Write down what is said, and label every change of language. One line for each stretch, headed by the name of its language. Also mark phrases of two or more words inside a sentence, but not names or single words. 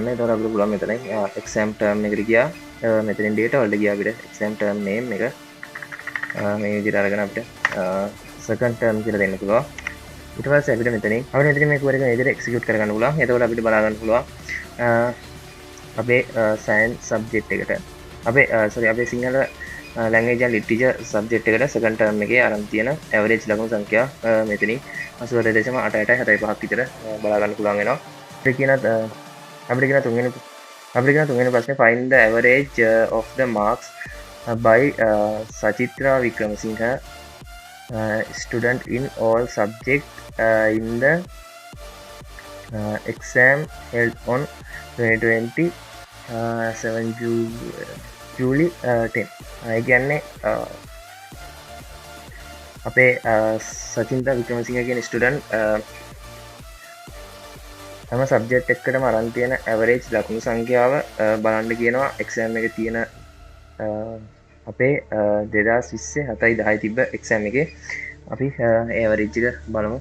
Sinhala: ඒතකොට අපිට පුළුවන් මෙතන
English: exam term
Sinhala: එකට ගියා. මෙතනින් data වලට ගියා අපිට
English: exam term name
Sinhala: එක මේ විදිහට අරගෙන අපිට
English: second term
Sinhala: කියලා දෙන්න පුළුවන්. ඊට පස්සේ අපිට මෙතනින් මේ query එක මේ විදිහට execute කරගන්න පුළුවන්. එතකොට අපිට බලා ගන්න පුළුවන් අපේ
English: science subject
Sinhala: එකට අපේ සිංහල
English: language and literature subject
Sinhala: එකට
English: second term
Sinhala: එකේ අරන් තියෙන average ලකුණු සංඛ්‍යා මෙතනින් 88.885ක් විතර බලා ගන්න පුළුවන් වෙනවා. අපිට කියන තුන්වෙනි ප්‍රශ්නේ
English: find the average of the marks by Sachitra Wickramasinghe student in all subjects in the exam held on 2020 7 July 10.
Sinhala: ඒ කියන්නේ අපේ සචින්තා වික්‍රමසිංහ කියන ස්ටුඩන්ට් තම සබ්ජෙක්ට් එකකටම අරන් තියෙන ඇවරේජ් ලකුණු සංඛ්‍යාව බලන්න කියනවා එක්සෑම් එකේ තියෙන අපේ 2020 7/10 තිබ්බ එක්සෑම් එකේ අපි ඇවරේජ් එක බලමු.